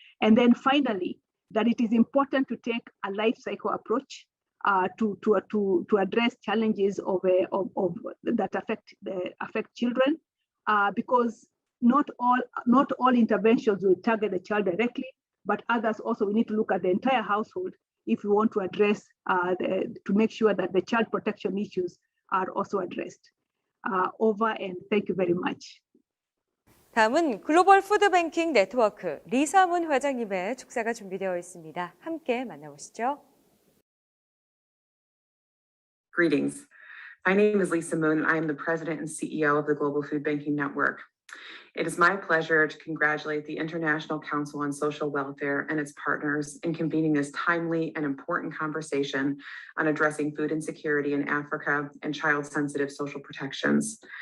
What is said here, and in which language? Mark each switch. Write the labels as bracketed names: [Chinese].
[English] And then finally, that it is important to take a life cycle approach to address challenges that affect children, because not all interventions will target the child directly, but others also we need to look at the entire household if we want to address to make sure that the child protection issues are also addressed. Over and thank you very much. [Korean] 다음은 글로벌 푸드뱅킹 네트워크 리사문 회장님의 축사가 준비되어 있습니다. 함께 만나보시죠. [English] Greetings. My name is Lisa Moon, and I am the President and CEO of the Global Food Banking Network. It is my pleasure to congratulate the International Council on Social Welfare and its partners in convening this timely and important conversation on addressing food insecurity in Africa and child-sensitive social protections.